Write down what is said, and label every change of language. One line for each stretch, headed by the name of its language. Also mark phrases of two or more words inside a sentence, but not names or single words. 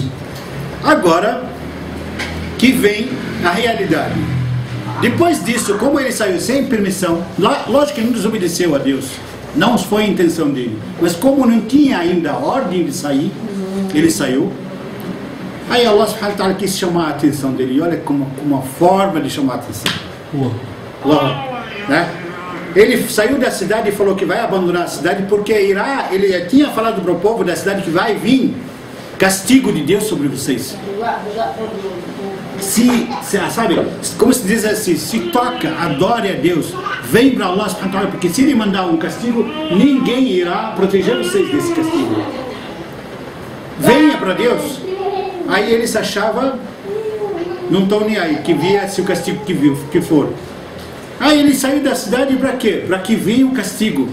Portuguese: Agora que vem a realidade. Depois disso, como ele saiu sem permissão, lógico que ele não desobedeceu a Deus, não foi a intenção dele, mas como não tinha ainda a ordem de sair, ele saiu. Aí
Arabic: الله سبحانه وتعالى
Portuguese: quis chamar a atenção dele, e olha como uma forma de chamar a atenção. Né? Ele saiu da cidade e falou que vai abandonar a cidade porque irá, ele tinha falado para o povo da cidade que vai vir castigo de Deus sobre vocês. Sabe, como se diz assim, se toca, adore a Deus, vem para
Arabic: الله سبحانه وتعالى,
Portuguese: porque se ele mandar um castigo, ninguém irá proteger vocês desse castigo. Venha para Deus. Aí ele se achava, não estão nem aí, que viesse o castigo que for. Aí ele saiu da cidade para quê? Para que venha o castigo.